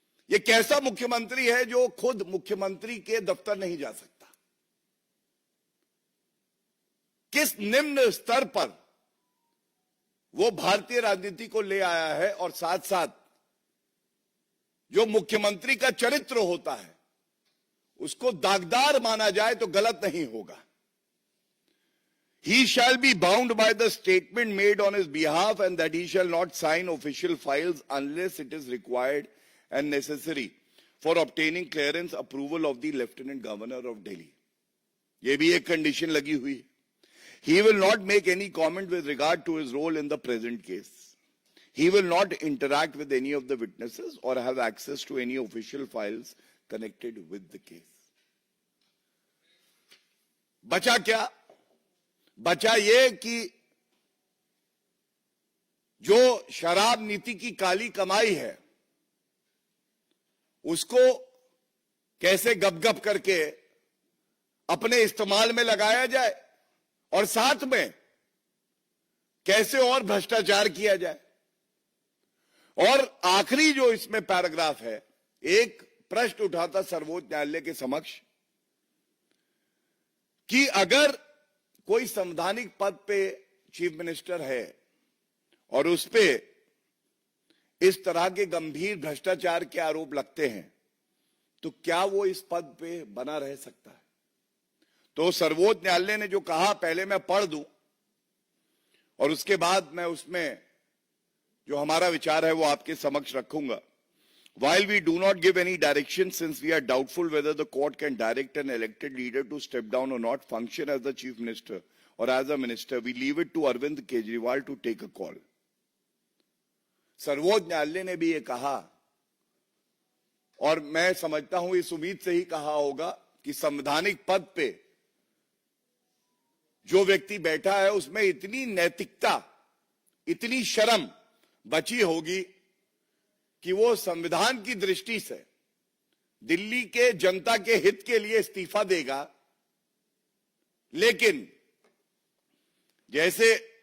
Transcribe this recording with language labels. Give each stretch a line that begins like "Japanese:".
Hindi: ये कैसा मुख्यमंत्री है जो खुद मुख्यमंत्री के दफ्तर नहीं जा सकता, किस निम्न स्तर पर वो भारतीय राजनीति को ले आया है, और साथ साथ जो मुख्यमंत्री का चरित्र होता है उसको दागदार माना जाए तो गलत नहीं होगा।
English: He shall be bound by the statement made on his behalf and that he shall not sign official files unless it is required and necessary for obtaining clearance approval of the Lieutenant Governor of Delhi.
Hindi: ये भी एक condition लगी हुई है।
English: He will not make any comment with regard to his role in the present case. He will not interact with any of the witnesses or have access to any official files connected with the case.
Hindi: बचा क्या? बचा ये कि जो शराब नीति की काली कमाई है उसको कैसे गप-गप करके अपने इस्तेमाल में लगाया जाए और साथ में कैसे और भ्रष्टाचार किया जाए। और आखिरी जो इसमें पैराग्राफ है, एक प्रश्न उठाता सर्वोच्च न्यायालय के समक्ष कि अगर कोई संवैधानिक पद पे चीफ मिनिस्टर है और उस पे इस तरह के गंभीर भ्रष्टाचार के आरोप लगते हैं तो क्या वो इस पद पे बना रह सकता है? तो सर्वोच्च न्यायालय ने जो कहा, पहले मैं पढ़ दूं और उसके बाद मैं उसमें जो हमारा विचार है वो आपके समक्ष रखूंगा.
English: While we do not give any direction, since we are doubtful whether the court can direct an elected leader to step down or not, function as the chief minister or as a minister, we leave it to Arvind Kejriwal to take a call.
Hindi: सर्वोच्च न्यायालय ने भी ये कहा और मैं समझता हूं इस उम्मीद से ही कहा होगा कि संवैधानिक पद पे जो व्यक्ति बैठा है उसमें इतनी नैतिकता, इतनी शर्म बची होगी कि वो संविधान की दृष्टि से दिल्ली के जनता के हित के लिए इस्तीफा देगा, लेकिन जैसे